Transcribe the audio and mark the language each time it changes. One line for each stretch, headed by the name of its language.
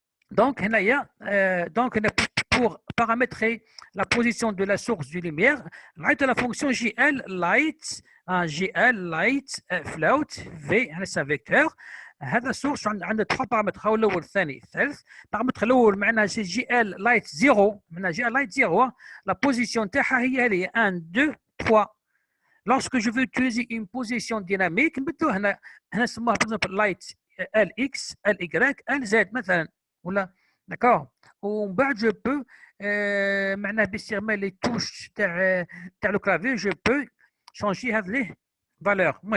French: Donc, pour paramétrer la position de la source de lumière, la fonction GL light float V, c'est un vecteur.
Arabic: هذا
French: source
Arabic: عنده
French: trois paramètres.
Arabic: هو الاول الثاني الثالث. البارامتر الاول معناها سي جي ال لايت 0. معناها جي ال لايت 0
French: لا بوزيسيون
Arabic: تاعها هي 1 2 3.
French: Lorsque je veux utiliser une position dynamique,
Arabic: نبدلو هنا نسموها
French: par exemple light LX, LY, LZ
Arabic: مثلا ولا
French: d'accord.
Arabic: ومن بعد
French: je peux
Arabic: معناها باستعمال
French: les touches
Arabic: تاع
French: le clavier je peux changer
Arabic: هذه
French: les valeurs.